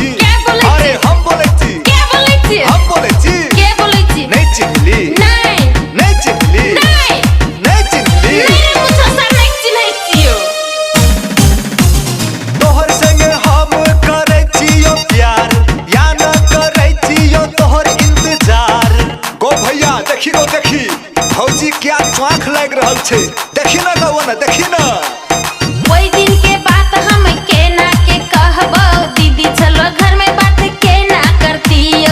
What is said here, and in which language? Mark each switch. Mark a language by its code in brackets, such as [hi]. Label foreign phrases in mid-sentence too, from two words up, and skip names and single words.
[mai] के बोले छी अरे हम बोले छी के बोले छी हम बोले छी के बोले छी नहीं चिन्हली नहीं चिन्हली नहीं चिन्हली मेरे मुझसे सर नहीं चिन्है छियो। तोहर संगे हम करे छियो प्यार, या न करे छियो तोहर इंतजार। गो भैया देखी गो देखी भौजी क्या आँख लग रहल छै, देखी ना गो ना देखी ना। ओई दिन के बात हम केना के कहबो, दीदी चलो घर में बात केना करतियो।